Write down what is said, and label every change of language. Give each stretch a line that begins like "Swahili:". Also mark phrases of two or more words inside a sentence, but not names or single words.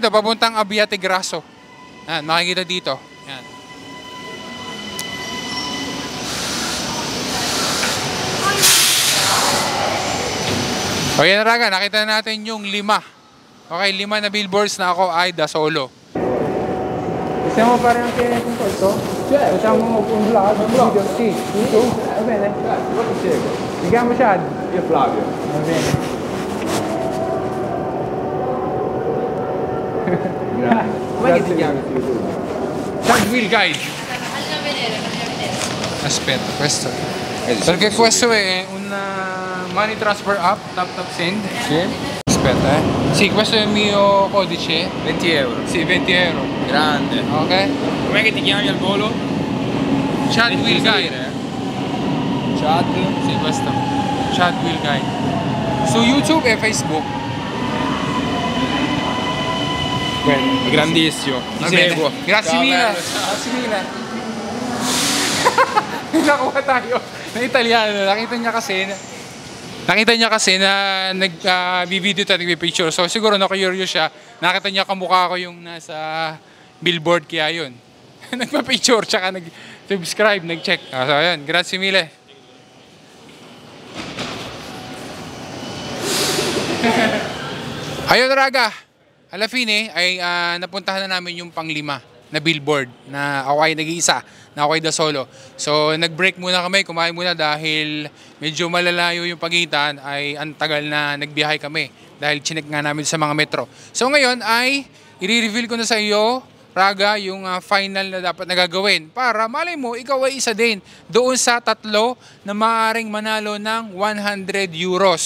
Filipino: Papuntang Abbiategrasso. Yan, makikita dito. Yan. O yan Raga, nakita natin yung 5. Okay, 5 na billboards na ako ay da solo. Gusto mo pa rin ang kailangan ko ito? Gusto mo
Italian: un vlog? Video? Sì. Tu? Va bene? Si chiama Chad? Io Flavio. Va bene. Com'è che ti chiami su YouTube? Chad Wheel Guide. Faccela vedere. Aspetta, questo. Perché questo è un
English: money transfer app,
Italian: tap tap send. Sì? Aspetta, Sì, questo è il mio codice. 20 euro. Sì, 20 euro. Grande. Ok? Com'è che ti chiami al volo? Chad Wheel Guide. Chat. Sì, questo. Chad Wheel Guide. Su YouTube e Facebook. Quello. Grandissimo. Ti Va bene. seguo. Grazie Ciao, mille. bello. Grazie mille.
Filipino: Nakuha tayo na Italiano. Nakita niya kasi na nag-video tayo, nag-picture. So siguro na-curious siya. Nakita niya kamukha ko yung nasa billboard, kaya yun. Nagpa-picture, tsaka nag-subscribe, nag-check. So ayun,
Italian: grazie mille.
Filipino: Ayun Raga,
Italian: alla fine
Filipino: ay napuntahan na namin yung pang-5 na billboard na ako ay nag-iisa, na ako ay
Italian: da solo.
Filipino: So nag-break muna kami, kumain muna dahil medyo malalayo yung pagitan, ay ang tagal na nagbiyahe kami dahil chinek nga namin sa mga metro. So ngayon ay i-reveal ko na sa iyo, Raga, yung final na dapat nagagawin para malay mo, ikaw ay isa din doon sa 3 na maaaring manalo ng 100 euros.